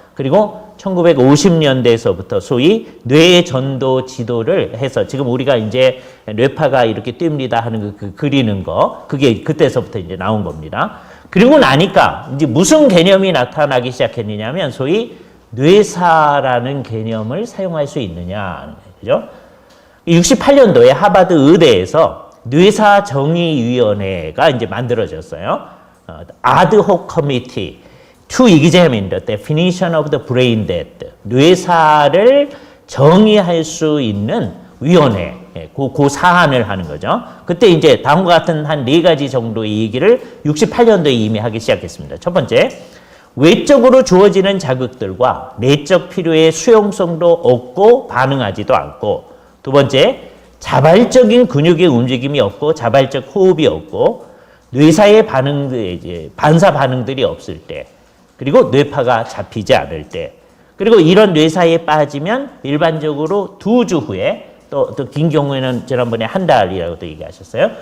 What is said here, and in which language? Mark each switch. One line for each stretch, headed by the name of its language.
Korean: 그리고 1950년대에서부터 소위 뇌전도 지도를 해서 지금 우리가 이제 뇌파가 이렇게 뜁니다 하는 그 그리는 거 그게 그때서부터 이제 나온 겁니다. 그리고 나니까 이제 무슨 개념이 나타나기 시작했느냐면 소위 뇌사라는 개념을 사용할 수 있느냐. 그죠? 68년도에 하버드 의대에서 뇌사정의위원회가 이제 만들어졌어요.
English: Ad-hoc Committee to examine the definition of the brain death.
Korean: 뇌사를 정의할 수 있는 위원회. 그 사안을 하는 거죠. 그때 이제 다음과 같은 한 4가지 정도의 얘기를 68년도에 이미 하기 시작했습니다. 첫 번째, 외적으로 주어지는 자극들과 내적 필요의 수용성도 없고 반응하지도 않고, 두 번째, 자발적인 근육의 움직임이 없고 자발적 호흡이 없고 뇌사의 반사 반응들이 없을 때, 그리고 뇌파가 잡히지 않을 때, 그리고 이런 뇌사에 빠지면 일반적으로 2주 후에 또 긴 경우에는 지난번에 한 달이라고 또 얘기하셨어요.